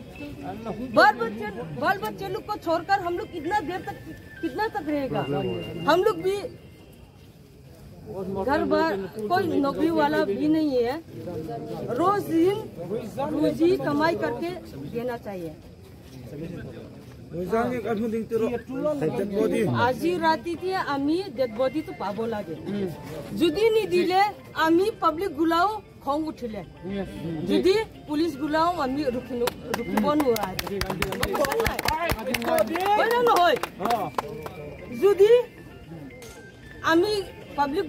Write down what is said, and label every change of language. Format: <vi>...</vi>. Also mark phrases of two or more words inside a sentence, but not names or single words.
<hi>बाल बच्चे लोग को छोड़कर हम लोग कितना तक रहेगा? हम लोग भी घर बार कोई नौकरी वाला भी नहीं है। रोजी कमाई करके देना चाहिए।</hi> <as>আজি ৰাতিতে আমি</as> <en>dead bodyটো</en> <as>পাব লাগে যদি নিদিলে আমি পাব্লিক গুলাও খং উঠিলে যদি পুলিচ গুলাও আমি ৰখিব নোৱাৰা নহয় যদি আমি পাব্লিক</as>